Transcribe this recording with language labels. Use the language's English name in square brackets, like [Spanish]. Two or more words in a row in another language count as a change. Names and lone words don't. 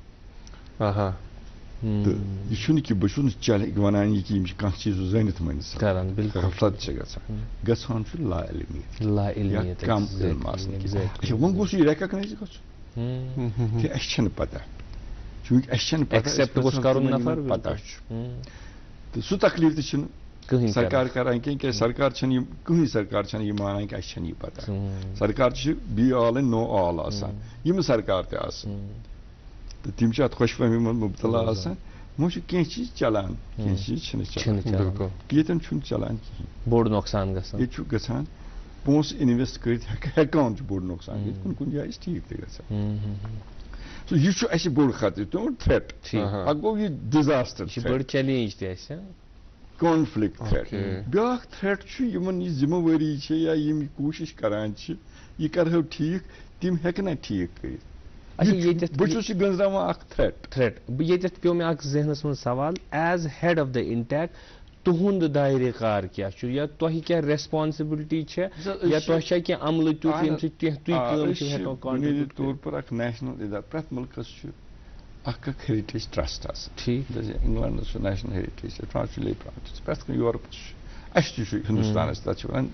[Kashmiri] تہٕ یہ چھُنہٕ کہِ بہٕ چھُس نہٕ ونان یہِ کہِ یِم چھِ کانٛہہ چیٖز زٲنِتھ مٲنِتھ غفلت چھِ گژھان چھُ لا علمیت کم علم آسنہٕ کینٛہہ اچھا وۄنۍ گوٚژھ یہِ ریکگنایز گژھُن کہِ اَسہِ چھَنہٕ پتہ چوٗنٛکہِ اَسہِ چھَنہٕ پتہ چھُ تہٕ سُہ تکلیٖف تہِ چھُنہٕ سرکار کران کینٛہہ کیٛازِ سرکار چھَنہٕ یِم کٕہٕنۍ سرکار چھَنہٕ یہِ مانان کہِ اَسہِ چھَنہٕ یہِ پتہ سرکار چھِ [English] be all and know all [Kashmiri] آسان یِم سرکار تہِ آسان تہٕ تِم چھِ اتھ خۄش فہمی منٛز مُبتلا آسان وۄنۍ چھُ کینٛہہ چیٖز چلان کینٛہہ چیٖز چھِنہٕ چلان ییٚتٮ۪ن چھُنہٕ چلان کِہیٖنۍ بوٚڑ نۄقصان گژھان ییٚتہِ چھُ گژھان پونٛسہٕ اِنویسٹ کٔرِتھ ہٮ۪کان چھُ بوٚڑ نۄقصان ییٚتہِ کُنہِ کُنہِ جایہِ چھِ ٹھیٖک تہِ گژھان سو یہ چھُ اَسہِ بوٚڑ خطرٕ تِمن تھریٹ اکھ گوٚو یہِ ڈِزاسٹر بٔڑ چیلینج تہِ اَسہِ [English] conflict threat [Kashmiri] بیٛاکھ تھریٹ چھُ یِمن یہِ ذمہٕ وٲری چھِ یا یِم یہِ کوٗشش کران چھِ یہِ کرہو ٹھیٖک تِم ہٮ۪کہٕ نہ ٹھیٖک کٔرِتھ بہٕ چھُس یہِ گٔنٛزراوان اکھ تھریٹ ییٚتٮ۪تھ پیوٚو مےٚ اکھ ذہنس منٛز سوال [English] as head of the INTACH [Kashmiri] تُہُنٛد دایرِ کار کیٛاہ چھُ یا تۄہہِ کیٛاہ ریسپانسبلٹی چھےٚ یا تۄہہِ چھا کینٛہہ عملہٕ تیُتھ ییٚمہِ سۭتۍ تُہۍ کٲم چھِو ہٮ۪کان بُنیٲدی طور پر اکھ نیشنل ادارٕ پرٛٮ۪تھ مُلکس چھُ اکھ [English] heritage trust [Kashmiri] آسان ٹھیٖک جیسے انگلینڈس چھُ [English] national heritage [Kashmiri] فرانس چھُ پرٛٮ۪تھ کُنہِ یورپس چھُ اَسہِ تہِ چھُ ہندوستانس تتھ چھِ ونان